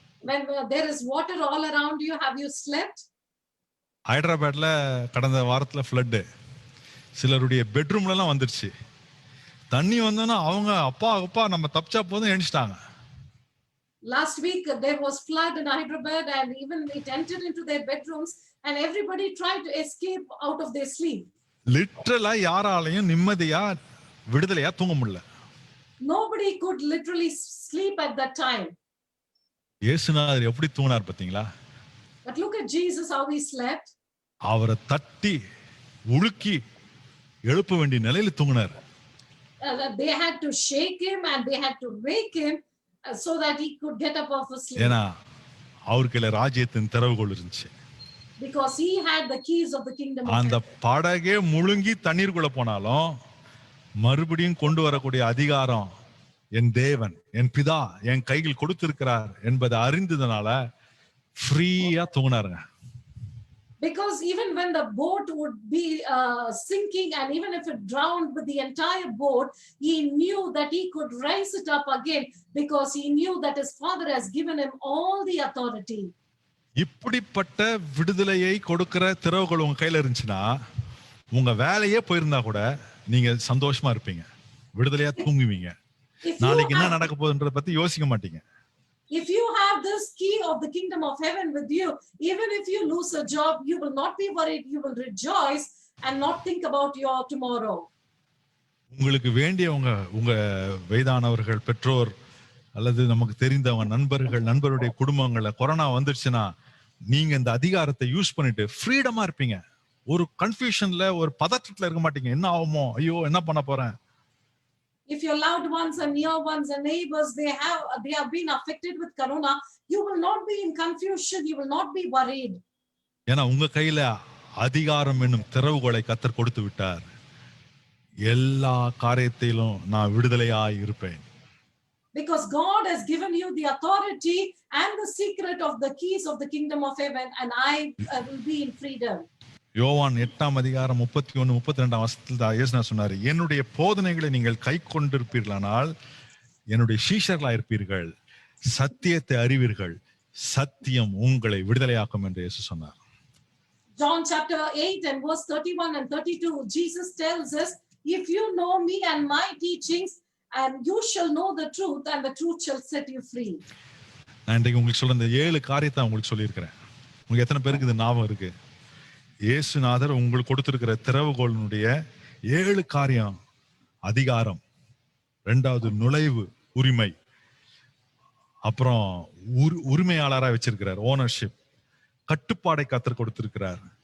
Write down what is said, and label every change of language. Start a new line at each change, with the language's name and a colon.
English: When there is water all around you, have you slept?
Tamil: ஹைதராபாத்ல கடந்த வாரத்துல flood, சிலருடைய பெட்ரூம்ல எல்லாம் வந்துருச்சு. தண்ணி வந்தோன்னா அவங்க அப்பா நம்ம தப்பிச்சா போதும் எழுந்துட்டாங்க.
English: Last week there was flood in Hyderabad and even it entered into their bedrooms and everybody tried to escape out of their sleep.
Tamil: லிட்டரலா யாராலையும் நிம்மதியா விடுதலையா தூங்க முடியல.
English: Nobody could literally sleep at that time.
Tamil: இயேசுநாதர் எப்படி தூங்கினார் பாத்தீங்களா?
English: But look at Jesus, how he slept.
Tamil: அவரை தட்டி உலுக்கி எழுப்ப வேண்டிய நிலையில தூங்கினார்.
English: They had to shake him and they had to wake him so that he could get up off his sleep.
Tamil: ஏன்னா அவருக்குள்ள ராஜ்யத்தின் திறவுகோல் இருந்துச்சு.
English: Because he had the keys of the kingdom of
Tamil: அந்த
English: heaven.
Tamil: படகே முழுங்கி தண்ணீருக்குள்ள போனாலும் மறுபடியும் கொண்டு வரக்கூடிய அதிகாரம் என் தேவன், என் பிதா என் கையில் கொடுத்திருக்கிறார் என்பதை அறிந்ததுனால ஃப்ரீயா தூங்கினாருங்க.
English: Because even when the boat would be sinking and even if it drowned with the entire boat, he knew that he could raise it up again because he knew that his father has given him all the authority.
Tamil: இப்படிப்பட்ட விடுதலையை கொடுக்கிற திறவுகோல் உங்க கையில இருந்துச்சுன்னா, உங்க வேலையே போயிருந்தா கூட நீங்க சந்தோஷமா இருப்பீங்க, விடுதலையா தூங்குவீங்க. நாளைக்கு என்ன நடக்க போகுதுன்றத பத்தி யோசிக்க மாட்டீங்க.
English: If you have this key of the kingdom of heaven with you, even if you lose a job, you will not be worried, you will rejoice and not think about your tomorrow.
Tamil: உங்களுக்கு வேண்டியவங்க, உங்க வயதானவர்கள், பெற்றோர் அல்லது நமக்கு தெரிந்தவங்க, நண்பருடைய குடும்பங்கள்ல corona வந்துருச்சுன்னா, நீங்க இந்த அதிகாரத்தை யூஸ் பண்ணிட்டு ஃப்ரீடமா இருப்பீங்க. ஒரு கன்ஃபியூஷன்ல, ஒரு பதற்றத்துல இருக்க மாட்டீங்க. என்ன ஆகுமோ, ஐயோ என்ன பண்ண போறேன்.
English: If your loved ones and near ones and neighbors, they have been affected with corona, you will not be in confusion, you will not be worried.
Tamil: ஏன்னா உங்க கையில அதிகாரம் என்னும் திறவுகோலை கர்த்தர் கொடுத்து விட்டார். எல்லா காரியத்திலும் நான் விடுதலையாய் இருப்பேன்.
English: Because God has given you the authority and the secret of the keys of the kingdom of heaven, and I will be in freedom.
Tamil: யோவான் 8ஆம் அதிகாரம் 31, 32 வசனத்தில் இயேசு சொன்னாரு, என்னுடைய போதனைகளை நீங்கள் கை கொண்டிருப்பீர்களானால் என்னுடைய சீஷர்களாக இருப்பீர்கள், சத்தியத்தை அறிவீர்கள், சத்தியம் உங்களை விடுதலையாக்கும் என்று இயேசு சொன்னார்.
English: John chapter 8 and verse 31 and 32, Jesus tells us, if you know me and my teachings, and you shall know the truth, and the truth shall set you free.
Tamil: நான் இன்றைக்கு உங்களுக்கு சொல்ற இந்த 7 காரியத்தை உங்களுக்கு சொல்லியிருக்கிறேன். உங்களுக்கு எத்தனை பேருக்கு இது ஞாபகம் இருக்கு? இயேசுநாதர் உங்களுக்கு கொடுத்திருக்கிற திறவுகோலினுடைய 7 காரியம்: அதிகாரம், 2வது நுழைவு உரிமை, அப்புறம் உரிமையாளரா வச்சிருக்கிறார், ஓனர்ஷிப், கட்டுப்பாடை கத்தர் கொடுத்திருக்கிறார்.